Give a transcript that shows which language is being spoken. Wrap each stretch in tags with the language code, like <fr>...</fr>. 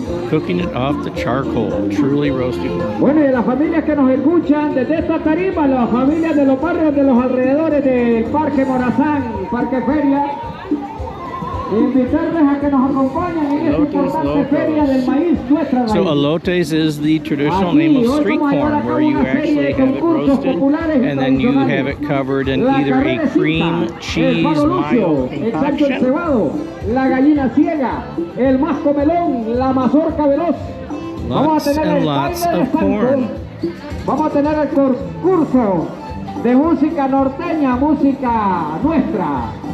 <en>Cooking it off the charcoal, truly roasted corn.</en> <es>Bueno, y de las familias que nos escuchan desde esta tarima, las familias de los barrios de los alrededores del Parque Morazán, Parque Feria, invitarles a que nos acompañen en esta importante feria del maíz, nuestra raíz.</es> <en>So elotes is the traditional name of street corn, where you actually have it roasted and then you have it covered in either a cream, cheese, mayo concoction.</en> <es>La gallina ciega, el más comelón, la mazorca veloz.</es> <en>Lots and lots of corn.</en> <es>Vamos a tener el concurso de música norteña, música nuestra.</es>